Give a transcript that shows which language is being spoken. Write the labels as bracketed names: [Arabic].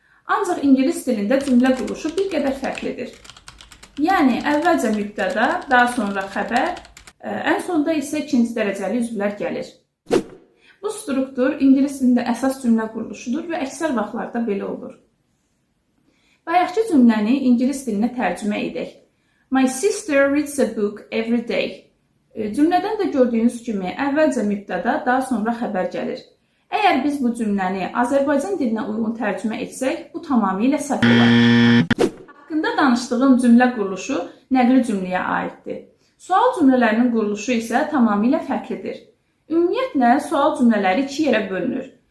[Azerbaijani] Ancaq ingilis dilində cümlə quruluşu bir qədər fərqlidir. Yəni, əvvəlcə mübtəda, daha sonra xəbər, ən sonda isə ikinci dərəcəli üzvlər gəlir. Bu struktur ingilis dilində əsas cümlə quruluşudur və əksər vaxtlarda belə olur. Bayaqki cümləni ingilis dilinə tərcümə edək. [English] My sister reads a book every day. [Azerbaijani] Cümlədən də gördüyünüz kimi əvvəlcə mübtəda, daha sonra xəbər gəlir. Əgər biz bu cümləni Azərbaycan dilinə uyğun tərcümə etsək, bu tamamilə səhv olar. Haqqında danışdığım cümlə quruluşu nəqli cümləyə aiddir. Sual cümlələrinin quruluşu isə tamamilə fərqlidir. Ümumiyyətlə, sual cümlələri iki yerə bölünür.